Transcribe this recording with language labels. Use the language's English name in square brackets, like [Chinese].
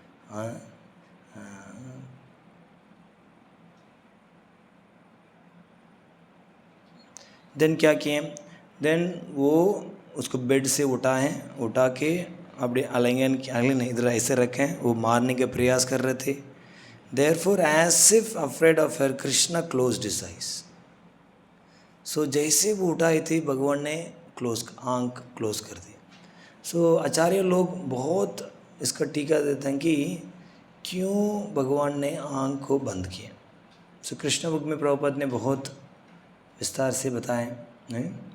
[Hindi] हाँ, देन क्या किए, देन वो उसको बेड से उठा के अपने आलिंगन इधर ऐसे रखें, वो मारने के प्रयास कर रहे थे। [English] Therefore, as if afraid of her, Krishna closed his eyes. [Hindi] So जैसे वो उठाई थी भगवान ने आंख क्लोज कर दी। सो आचार्य लोग बहुत इसका टीका देते हैं कि क्यों भगवान ने आंख को बंद किया। सो कृष्ण बुक में प्रभुपाद ने बहुत विस्तार से बताए नहीं।